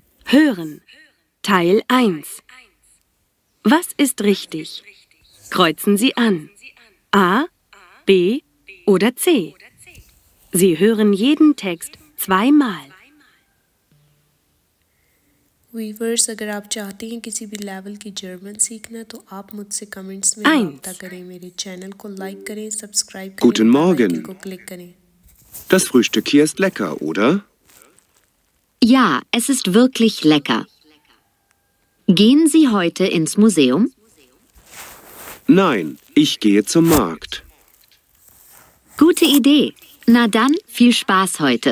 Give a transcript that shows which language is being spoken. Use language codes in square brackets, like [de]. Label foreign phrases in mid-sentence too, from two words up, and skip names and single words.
[de] Hören. Teil 1. Was ist richtig? Kreuzen Sie an. A, B oder C. Sie hören jeden Text zweimal. [hi] वीवर्स अगर आप चाहते हैं किसी भी लेवल की जर्मन सीखना तो आप मुझसे कमेंट्स में 1. राब्ता करें मेरे चैनल को लाइक करें सब्सक्राइब करें [de] Guten [en] bell icon [de] Morgen. [hi] को क्लिक करें [de] Das Frühstück hier ist lecker, oder? Ja, es ist wirklich lecker. Gehen Sie heute ins Museum? Nein, ich gehe zum Markt. Gute Idee. Na dann, viel Spaß heute.